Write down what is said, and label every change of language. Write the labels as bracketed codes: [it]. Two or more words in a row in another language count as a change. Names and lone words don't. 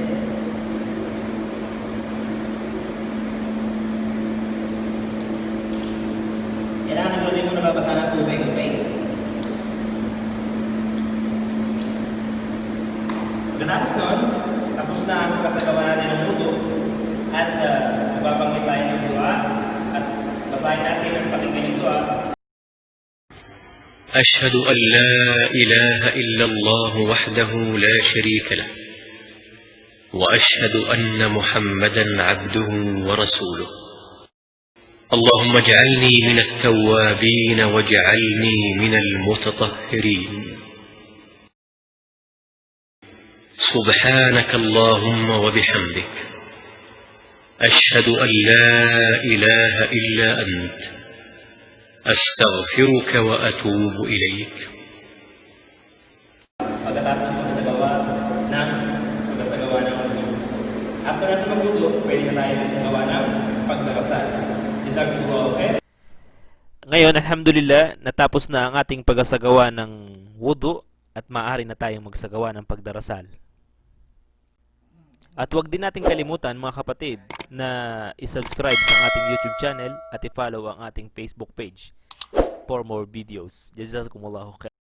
[tl] Kailangan siguro mo nababasa ng tubig. Okay? Pagkatapos nun, tapos na ang kasagawa natin ng wudu at magbabanggit tayo ng dua at basahin natin ang pakinggan ng dua. [ar] أشهد أن لا إله إلا الله وحده لا شريك له وأشهد أن محمدا عبده ورسوله اللهم اجعلني من التوابين واجعلني من المتطهرين سبحانك اللهم وبحمدك أشهد أن لا إله إلا أنت أستغفرك وأتوب إليك. [tl] Pagkatapos magsagawa ng wudu. After natin magwudu, pwede na tayo magsagawa ng pagdarasal. [ar] جزاكم الله خير. [tl] Ngayon, alhamdulillah, natapos na ang ating pagsagawa ng wudu at maaari na tayong magsagawa ng pagdarasal. At huwag din nating kalimutan mga kapatid na isubscribe sa ating YouTube channel at i-follow ang ating Facebook page [en] for more videos. [ar] جزاكم الله خير.